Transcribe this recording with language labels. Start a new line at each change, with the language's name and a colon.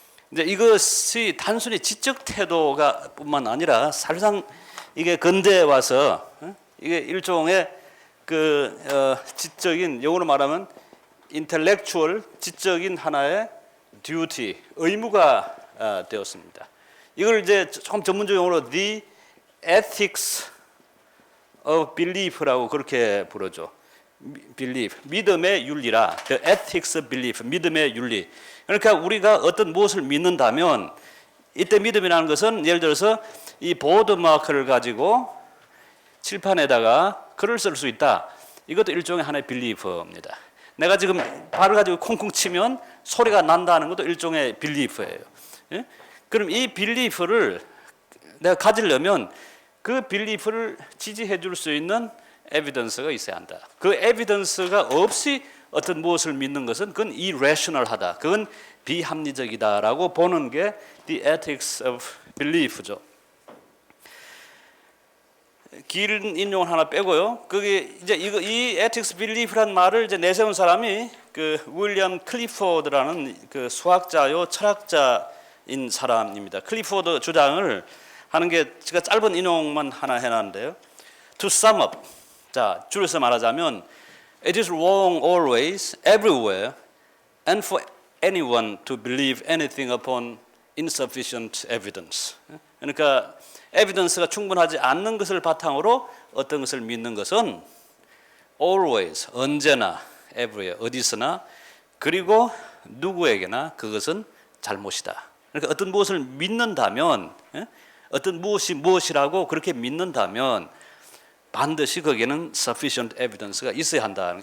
Korean: 이제 이것이 단순히 지적 태도가 뿐만 아니라 사실상 이게 근대에 와서 이게 일종의 지적인 영어로 말하면 intellectual 지적인 하나의 duty 의무가 되었습니다. 이걸 이제 조금 전문적 용어로
English: the ethics of belief
Korean: 라고 그렇게 부르죠. belief 믿음의 윤리라
English: the ethics of belief
Korean: 믿음의 윤리. 그러니까 우리가 어떤 무엇을 믿는다면 이때 믿음이라는 것은 예를 들어서 이 보드 마커를 가지고 칠판에다가 글을 쓸 수 있다. 이것도 일종의 하나의 빌리프입니다. 내가 지금 발을 가지고 콩콩 치면 소리가 난다는 것도 일종의 빌리프예요. 예? 그럼 이 빌리프를 내가 가지려면 그 빌리프를 지지해 줄 수 있는 에비던스가 있어야 한다. 그 에비던스가 없이 어떤 무엇을 믿는 것은 그건 irrational하다. 그건 비합리적이다라고 보는 게
English: the ethics of belief
Korean: 죠. 긴 인용을 하나 빼고요. 그게 이제 이
English: ethics belief
Korean: 라는 말을 이제 내세운 사람이 그 윌리엄 클리포드라는 그 수학자요 철학자인 사람입니다. 클리포드 주장을 하는 게 제가 짧은 인용만 하나 해놨는데요.
English: To sum up,
Korean: 자 줄여서 말하자면,
English: it is wrong always, everywhere, and for anyone to believe anything upon insufficient evidence.
Korean: 그러니까 에비던스가 충분하지 않는 것을 바탕으로 어떤 것을 믿는 것은 always, 언제나, everywhere, 어디서나, 그리고 누구에게나 그것은 잘못이다. 그러니까 어떤 무엇을 믿는다면, 어떤 무엇이 무엇이라고 그렇게 믿는다면 반드시 거기에는
English: sufficient evidence
Korean: 가 있어야 한다.